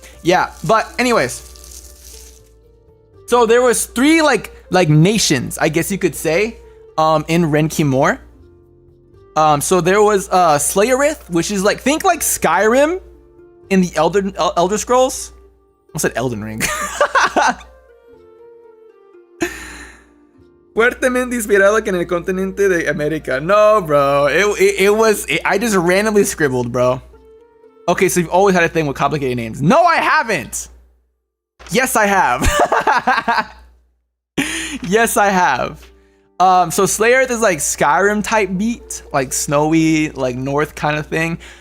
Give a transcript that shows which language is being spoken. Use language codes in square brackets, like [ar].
[en] Yeah, but anyways. So there was 3 like nations, I guess you could say, in Renkimur. So there was Slayerith, which is like, think like Skyrim in the Elder Scrolls. I said Elden Ring. [es] Fuertemente inspirado en el continente de América. [en] No, bro. I just randomly scribbled, bro. Okay, so you've always had a thing with complicated names. No, I haven't. Yes, I have. Yes, I have. So Slayerith is like Skyrim type beat, like snowy, like north kind of thing.